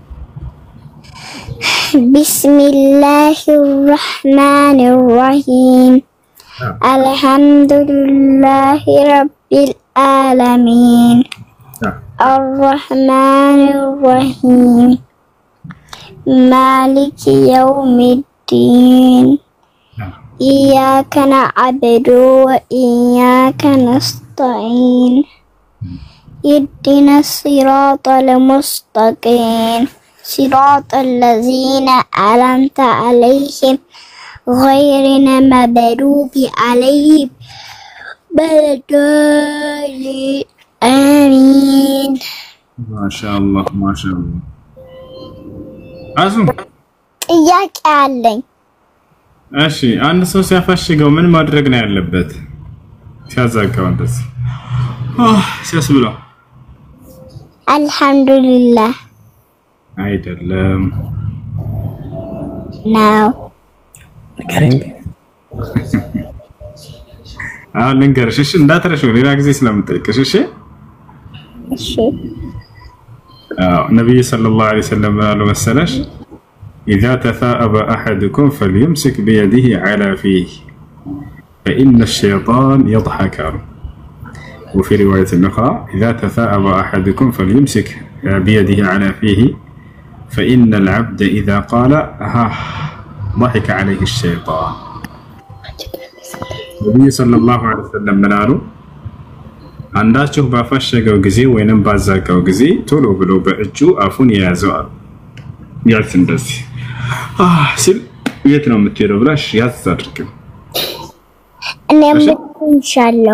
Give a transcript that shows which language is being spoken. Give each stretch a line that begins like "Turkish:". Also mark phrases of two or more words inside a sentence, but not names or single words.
Arabic: بسم الله الرحمن الرحيم الحمد لله رب العالمين الرحمن الرحيم مالك يوم الدين إياك نعبد وإياك نستعين اهدنا الصراط المستقيم صراط الذين أنعمت عليهم غير المغضوب عليهم ولا الضالين آمين. ما شاء الله ما شاء الله. አዙም
Amharic: ጥያቄ አለኝ። እሺ አንድ ሰው ሲያፈሽገው ምን ማድረግ ነው ያለበት? ሲያዛጋው እንደዚህ ሲያስብለው አልሐምዱሊላህ አይደለም ነው። ልንገርሽ እሺ፣ እንዳትረሺው ሌላ ጊዜ ስለምጠይቅሽ እሺ። እሺ
Arabic: ነብዩ صلى الله عليه وسلم قالوا መሰለሽ إذا تثاءب أحدكم فليمسك بيده على فيه فإن الشيطان يضحك. وفي رواية أخرى إذا تثاءب أحدكم فليمسك بيده على فيه فإن العبد إذا قال ضحك عليه الشيطان. النبي صلى الله عليه وسلم
Amharic: منالو አንዳችሁ ባፈሸገው ጊዜ ወይንም ባዛጋው ጊዜ ቶሎ ብሎ በእጁ አፉን ያዘዋል። ያዝ እንደዚህ ሲል የት ነው የምትሄደው ብላሽ ያዝ አድርጊው። እኔም ኢንሻአላህ